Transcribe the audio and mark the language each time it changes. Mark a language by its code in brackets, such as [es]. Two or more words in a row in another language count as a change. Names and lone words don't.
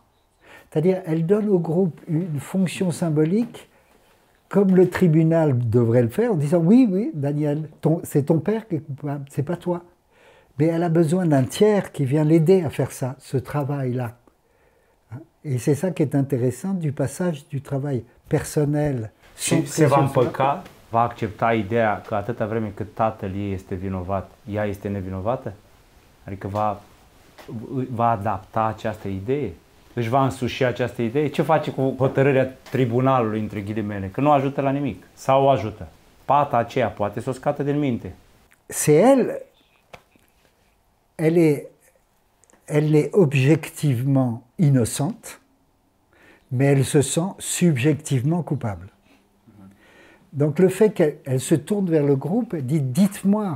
[fr] C'est-à-dire, elle donne au groupe une fonction symbolique, comme le tribunal devrait le faire, en disant « Oui, oui, Daniel, c'est ton père qui est coupable, c'est pas toi ». Mais elle a besoin d'un tiers qui vient l'aider à faire ça, ce travail-là. Et c'est ça qui est intéressant du passage du travail personnel. [ro] Și se va împăca, va accepta ideea că atâta vreme cât tatăl ei este vinovat, ea este nevinovată? Adică va adapta această idee? Își va însuși această idee? Ce face cu hotărârea tribunalului, între ghilimele? Că nu ajută la nimic. Sau o ajută? Pata aceea poate să o scoată din minte. [fr] C'est elle est objectivement innocente, mais elle se sent subjectivement coupable. Donc le fait qu'elle se tourne vers le groupe, elle dit « dites-moi ».